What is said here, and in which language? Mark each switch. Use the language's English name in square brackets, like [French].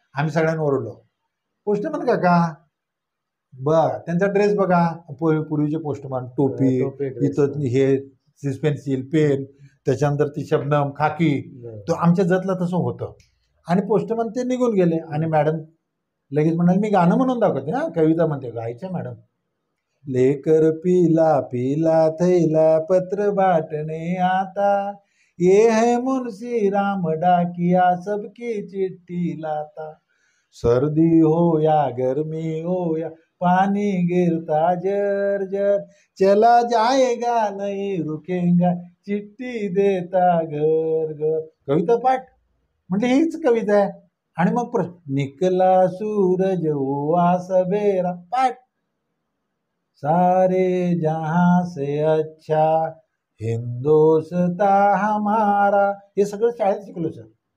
[Marathi] आम्ही सगळ्यांना ओरडलो, पोस्टमन काका. बघ त्यांचा ड्रेस बघा, पूर्वीचे पोस्टमन, टोपी, इथं हे पेन्सिल पेन, त्याच्यानंतर ती शबनम खाकी. तो आमच्या जतला तसं होतं. आणि पोस्टमन ते निघून गेले आणि मॅडम लगेच म्हणाले, मी गाणं म्हणून दाखवते ना, कविता म्हणते. गायच्या मॅडम. [Hindi] लेकर पीला पीला थैला पत्र बाटणे आता, ये है मुंशी राम डाकिया सबकी चिट्ठी लाता, सर्दी हो या गर्मी हो या पानी गिरता जर जर, चला जाएगा नहीं रुकेगा चिट्ठी देता घर घर. [Marathi] कविता पाठ म्हणजे हीच कविता आहे. आणि मग [Hindi] निकला सूरज हुआ सवेरा पाठ, सारे जहां से अच्छा हिंदोस्ता हमारा. [Marathi] हे सगळं शाळेत शिकलो सर.